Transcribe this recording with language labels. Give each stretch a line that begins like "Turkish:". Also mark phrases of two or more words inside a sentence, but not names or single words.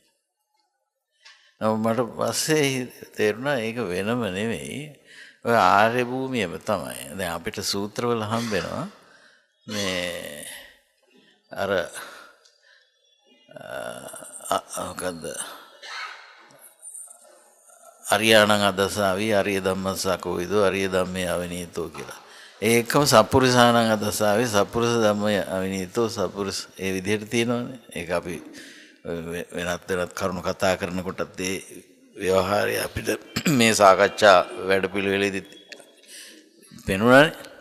Sinhala: මට පස්සේ තේරුණා ඒක වෙනම නෙවෙයි, ඔය ආර්ය භූමියම තමයි. දැන් අපිට සූත්‍රවල හම්බෙනවා මේ අර මොකද්ද
Pali: අරියාණං අදසාවි අරිය ධම්මස්සකෝවිදෝ අරිය ධම්මේ අවිනීතෝ
Sinhala: කියලා.
Pali: ඒකම සප්පුරිසාණං අදසාවි සප්පුරිස ධම්මේ අවිනීතෝ සප්පුරිස
Sinhala: ඒ විදිහට තියෙනවානේ. ඒක අපි වෙනත් කරුණු කතා කරනකොටත් ඒ ව්‍යවහාරය අපිට මේ සාකච්ඡා වැඩපිළිවෙලේදී පෙනුණානේ.